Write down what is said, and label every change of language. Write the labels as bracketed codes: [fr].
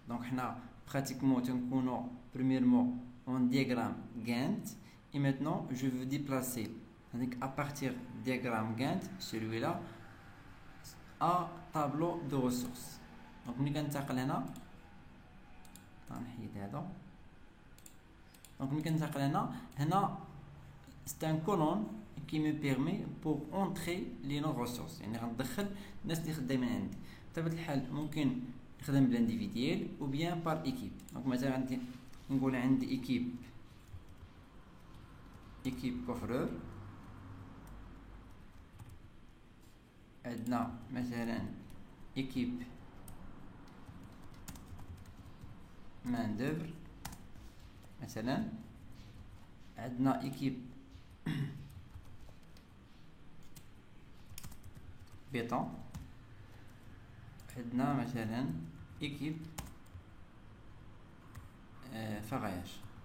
[fr] Donc on a pratiquement premièrement un diagramme Gantt et maintenant je veux déplacer à partir du diagramme Gantt, celui-là, à tableau de ressources. Donc on c'est un colonne qui me permet pour entrer les ressources. [ar] يعني غندخل الناس اللي خدامين عندي بطبيعة الحال ممكن نخدم بالانديفيديال [fr] ou bien par équipe. [ar] Donc مثلا عندي نقول عندي équipe coffreur, عندنا مثلا équipe main d'œuvre, مثلا عندنا équipe béton, عندنا مثلا équipe ferraillage.